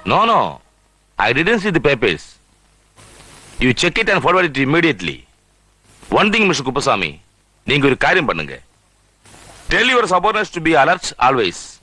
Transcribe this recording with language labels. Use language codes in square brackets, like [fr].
[en] No, I didn't see the papers. You check it and forward it immediately. One thing, Mr. [ta] Kuppasamy, நீங்க ஒரு காரியம் பண்ணுங்க. [en] Tell your subordinates to be alert always.